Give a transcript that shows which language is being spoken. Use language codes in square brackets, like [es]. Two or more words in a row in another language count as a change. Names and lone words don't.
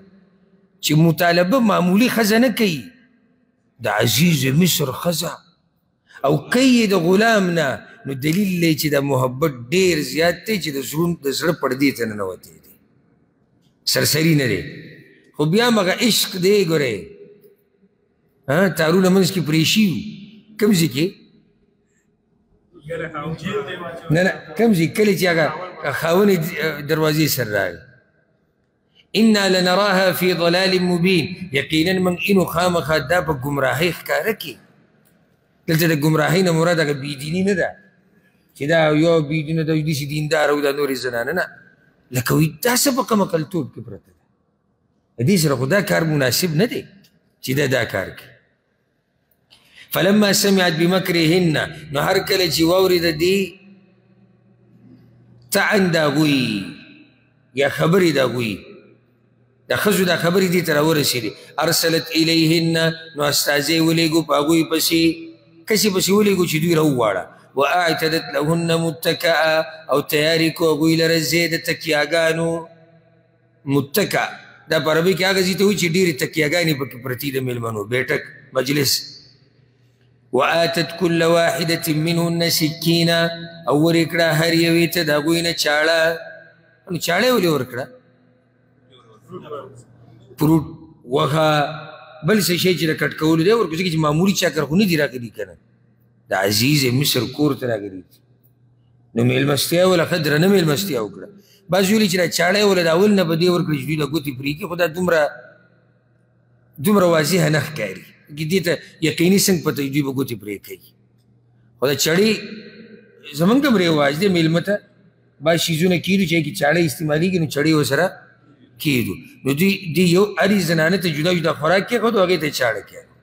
[ps] چې مطالبه معمولي ښځه نه کوي د عزیز مصر ښځه او کوي د غلام نه نو دلیل دی چې دا محبت ډېر زیات دی چې د زړه پردې ته ننوتې دی سرسري نه دی خو بیا مغه عشق دی ګورئ تارونه منځ کې پرې شي کوم ځای کې نه نه کوم ځای کله چې هغه خاونې دروازې سره راغی [ar] انا لنراها فی ضلال مبین [ps] یقینا من اینو خامخا دا په ګمراهۍ ښکاره کړي دلته د ګمراهۍ نه مراد هغه بېدیني نه ده چې دا یو بېدینه ده داسې دیندار او دا نورې زنانه نه لکه وایي دا څه په کمقلتوب کې پرته ده د دې سره خو دا کار مناسب نه دی چې دا کار کوي [ar] فلما سمعت بمکرهن [ps] نو هر کله چې واورېد دې طعن د هغوی یا خبرې د هغوی د ښځو دا خبرې دې ته راورسېدې [ar] ارسلت الیهن [ps] نو استازی ولېږو په هغوی پسې کسې پسې ولېږو چې دوی راوواړه [ar] واعتدت لهن متکعه [ps] او تیارې کو هغوی لره ځای د تکیاګانو متکع دا په عربي کې هغه ځای ته وایي چې ډېرې تکیاګانې پکې پرتې د مېلمنو بیټک مجلس [ar] وآتت كل واحدة منهن سكينا [ps] او ورکړه هر یوې ته د هغوی نه چاړه نو چاړه یې ولې ورکړه فروټ وغه بل څه شی چې د کټ کولو دی ورکړو ځکه چې معمولي چاکر خو نه دي راغلي که نه د عزیز مصر کور ته راغلي دي نو میلمستیا وله ښه درنه میلمستیا وکړه بعض ویلي چې دا چاړه یې وله د اول نه به دې ورکړي چې دوی د ګوتې پرې کړي خو دا دومره واضحه نه ښکاري دې ته یقیني څنګه پته دوی به ګوتې پرې کوي خو دا چړې زمونږ هم رواج دی میلمه ته بعض شیزونه کېدو چې هغې کې چاړه استعمالېږي نو چړې ورسره کېدو نو دوی یو هرې زنانه ته جدا جدا خوراک کېښود او هغې ته یې چاړه کېږي